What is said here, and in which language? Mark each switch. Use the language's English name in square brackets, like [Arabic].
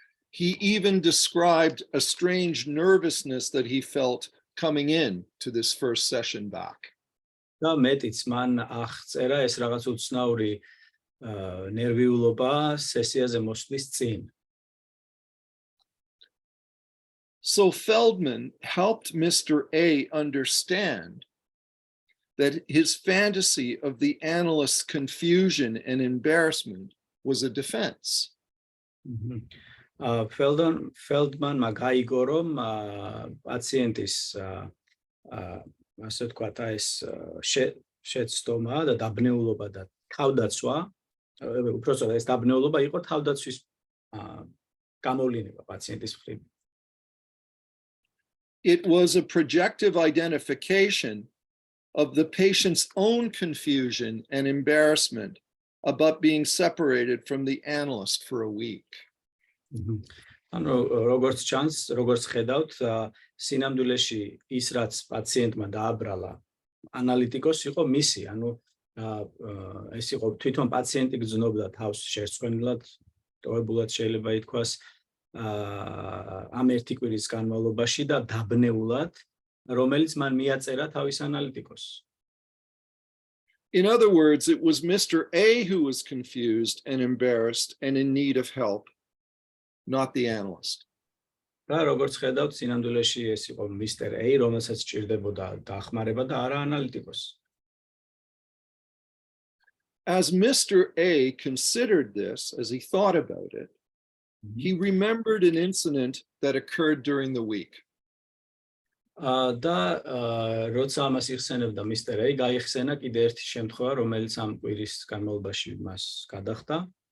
[English] He even described a strange nervousness that he felt coming in to this first session back. [Georgian] და მეტიც მან აღწერა ეს რაღაც უცნაური ნერვიულობა სესიაზე მოსვლის წინ. [English] So Feldman helped Mr. A understand that his fantasy of the analyst's confusion and embarrassment was a defense. [Georgian] Feldman-მა გაიგო, რომ პაციენტის ასე ვთქვათ, ეს შეცდომა და დაბნეულობა და თავდაცვა, უпростоად ეს დაბნეულობა იყო თავდაცვის გამოვლინება პაციენტის მხრივ. [English] It was a projective identification of the patient's own confusion and embarrassment about being separated from the analyst for a week. [Georgian] ანუ როგორც ჩანს, როგორც ხედავთ, სინამდვილეში ის რაც პაციენტმა დააბრალა ანალიტიკოსი იყო მისი, ანუ ეს იყო თვითონ პაციენტი გრძნობდა თავს შერწმენილად, ტოვებულად შეიძლება ითქვას ამ ერთი კვირის განმავლობაში და დაბნეულად, რომელიც მან მიაწერა თავის ანალიტიკოსს. [English] In other words, it was Mr. A who was confused and embarrassed and in need of help, not the analyst. [Georgian] და როგორც ხედავთ, სინამდვილეში ეს იყო Mr. A, რომელსაც სჭირდებოდა დახმარება და არა ანალიტიკოსი. [English] As Mr. A considered this, as he thought about it, he remembered an incident that occurred during the week. [Georgian] და როცა ამას იხსენებდა Mr. A, გაიხსენა კიდე ერთი შემთხვევა, რომელიც ამ კვირის განმავლობაში მას გადახდა.